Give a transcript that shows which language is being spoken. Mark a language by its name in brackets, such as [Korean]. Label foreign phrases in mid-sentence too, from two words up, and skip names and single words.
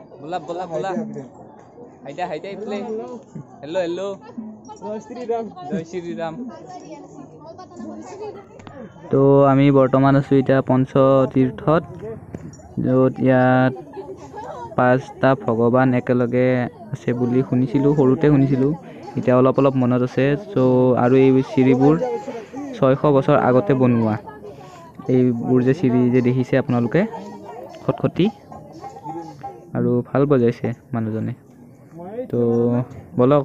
[Assamese] बोला बोला बोला हाइटा हाइटा इफले हेलो हेलो जय श्री राम তো আমি বৰ্তমান আছোঁ এতিয়া পঞ্চতীৰ্থত য'ত ইয়াত 5টা ভগৱান একেলগে আছে বুলি শুনিছিলোঁ সৰুতে শুনিছিলোঁ এতিয়া অলপ অলপ মনত আছে চ' আৰু এই চিৰিবোৰ 600 বছৰ আগতে বনোৱা এইবোৰ যে চিৰি যে দেখিছে আপোনালোকে খটখটি আৰু ভাল বজাইছে মানুহজনে তো বলক